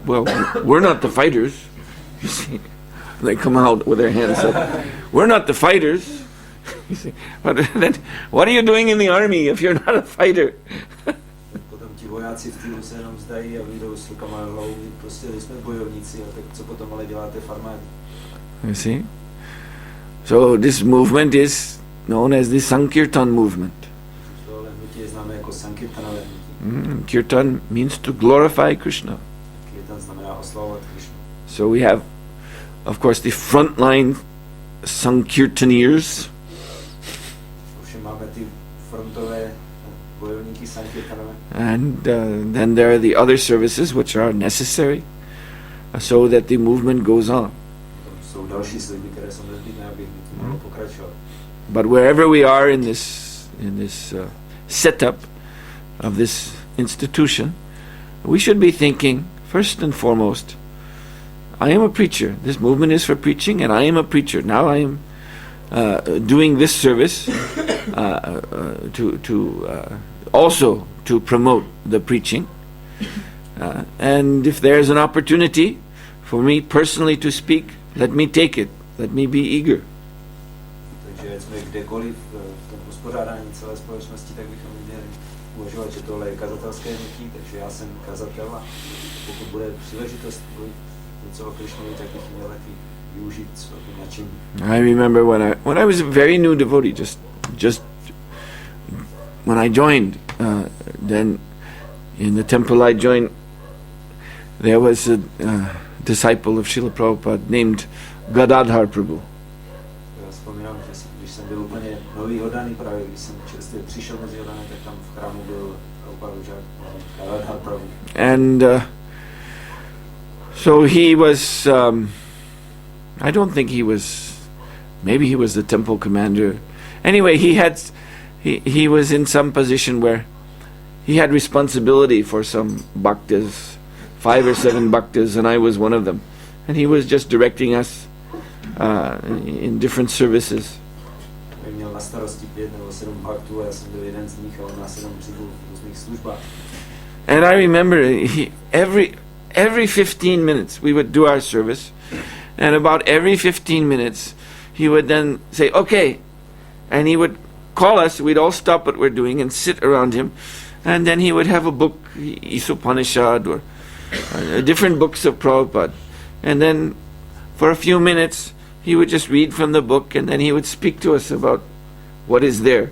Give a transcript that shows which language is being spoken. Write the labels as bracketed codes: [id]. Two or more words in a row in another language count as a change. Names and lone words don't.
[en] Well, we're not the fighters. You see, they come out with their hands up. We're not the fighters. You see, but then, what are you doing in the army if you're not a fighter? [cs] Vojáci v týlu se jenom vzdají a vyjdou s rukama na hlavu, prostě jsme bojovníci, a tak co potom ale děláte v armádě? [en] You see? So this movement is known as the Sankirtan movement. [cs] Tohle hnutí je známé jako Sankirtanové hnutí. [en] Kirtan means to glorify Krishna. [cs] Kirtan znamená oslavovat Krishnu. [en] So we have, of course, the frontline Sankirtaneers. [cs] Ovšem máme ty frontové bojovníky Sankirtanové. [en] And then there are the other services which are necessary so that the movement goes on. [cs] Jsou další služby, které jsou nezbytné, aby hnutí mohlo pokračovat. [en] But wherever we are in this setup of this institution, we should be thinking first and foremost, I am a preacher. This movement is for preaching, and I am a preacher. Now I am doing this service also to promote the preaching. And if there's an opportunity for me personally to speak, let me take it. Let me be eager. [cs] Takže jsme kdekoliv v tom uspořádání celé společnosti, tak bychom měli uvažovat, že tohle je kazatelské hnutí, takže já jsem kazatel a pokud bude příležitost něco o Krišnovi, tak bych měl taky využít svého nadšení. [en] I remember when I was a very new devotee, just when I joined, then in the temple I joined, there was a disciple of Srila Prabhupada named Gadadhar Prabhu. [cs] Já vzpomínám, že když jsem byl úplně nový oddaný, právě když jsem čerstvě přišel mezi oddané, tak tam v chrámu byl Prabhupada žák Gadadhar Prabhu. [en] And so he was, I don't think he was, maybe he was the temple commander. Anyway, he was in some position where he had responsibility for some bhaktas, 5 or 7 bhaktas, and I was one of them. And he was just directing us in different services. [cs] Měl na starosti 5 nebo 7 bhaktů a já jsem byl jeden z nich a on nás jenom řídil v různých službách. [en] And I remember every 15 minutes we would do our service, and about every 15 minutes he would then say, okay, and he would call us, we'd all stop what we're doing and sit around him, and then he would have a book, Isopanishad or different books of Prabhupada, and then for a few minutes he would just read from the book and then he would speak to us about what is there.